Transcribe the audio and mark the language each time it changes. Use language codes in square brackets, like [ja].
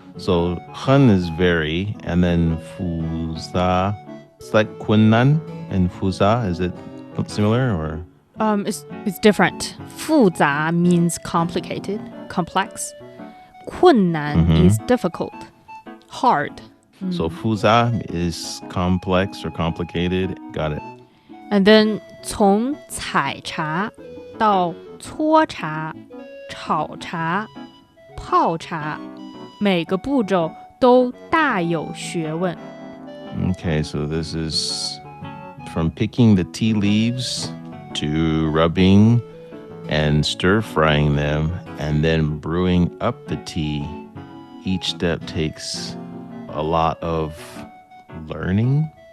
[en] So 很 is very, and then 复杂, it's like 困难 and 复杂. Is it similar or? It's different. 复杂 means complicated, complex. 困难 is difficult, hard. So 复杂 is complex or complicated. Got it. And then [zh] 从采茶到搓茶、炒茶、泡茶，每个步骤都大有学问。 [en] Okay, so this is from picking the tea leaves to rubbing and stir frying them and then brewing up the tea. Each step takes a lot of learning.